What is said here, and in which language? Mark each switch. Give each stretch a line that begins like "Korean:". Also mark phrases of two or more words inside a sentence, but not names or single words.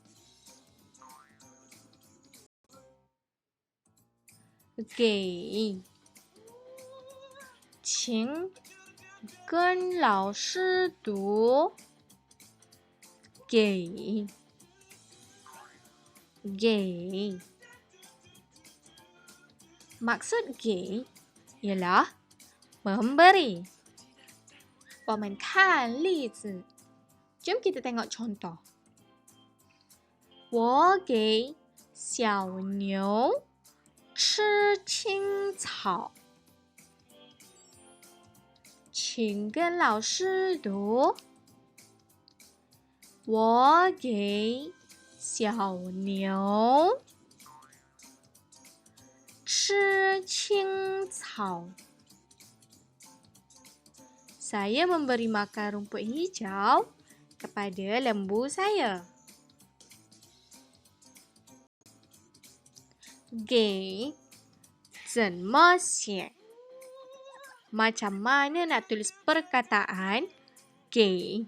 Chinese: 给，请跟老师读。
Malay: 给，给。Maksud 给 ialah memberi.
Chinese: 我们看例子，
Malay: jom kita tengok contoh.
Chinese: 我给小牛吃青草，请跟老师读。我给小牛吃青草。
Malay: Saya memberi makan rumput hijau kepada lembu saya.
Chinese: 给 怎么写？
Malay: Macam mana nak tulis perkataan 给？